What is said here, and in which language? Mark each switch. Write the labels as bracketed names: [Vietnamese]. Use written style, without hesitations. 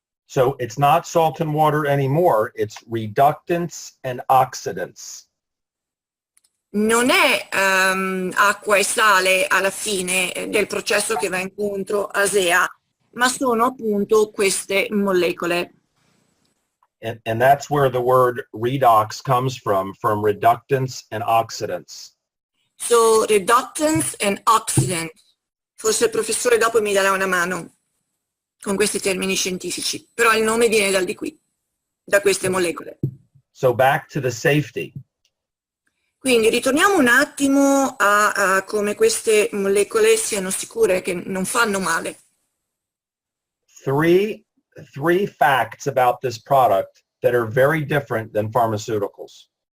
[English] So it's not salt and water anymore, it's reductants and oxidants. [Italian] Non è acqua e sale alla fine del processo che va incontro ASEA, ma sono appunto queste molecole. [English] And that's where the word redox comes from reductants and oxidants. So, reductants and oxidants. [Italian] Forse il professore dopo mi darà una mano con questi termini scientifici, però il nome viene da queste molecole. [English] So back to the safety. [Italian] Quindi ritorniamo un attimo a come queste molecole siano sicure che non fanno male. [English] Three facts about this product that are very different than pharmaceuticals.